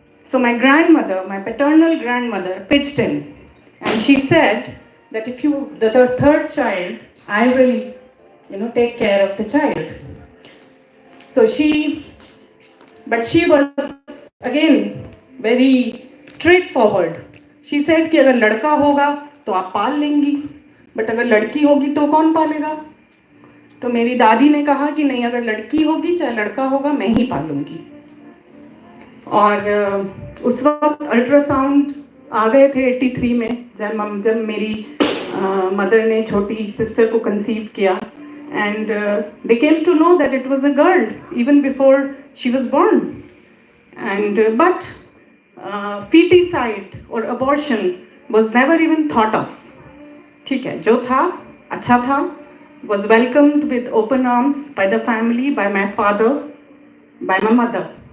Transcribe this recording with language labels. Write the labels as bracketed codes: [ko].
[en] So my grandmother, my paternal grandmother, pitched in, and she said that if you, the third child, I will, take care of the child. So but she was again very straightforward. She said [hi] कि अगर लड़का होगा तो आप पाल लेंगी, but अगर लड़की होगी तो कौन पालेगा? तो मेरी दादी ने कहा कि नहीं, अगर लड़की होगी चाहे लड़का होगा मैं ही पालूंगी. और उस वक्त अल्ट्रासाउंड आ गए थे 83 में, जब मेरी मदर ने छोटी सिस्टर को कंसीव किया, [en] and they came to know that it was a girl even before she was born. And but feticide or abortion was never even thought of. [hi] ठीक है, जो था अच्छा था, [en] was welcomed with open arms by the family, by my father, by my mother.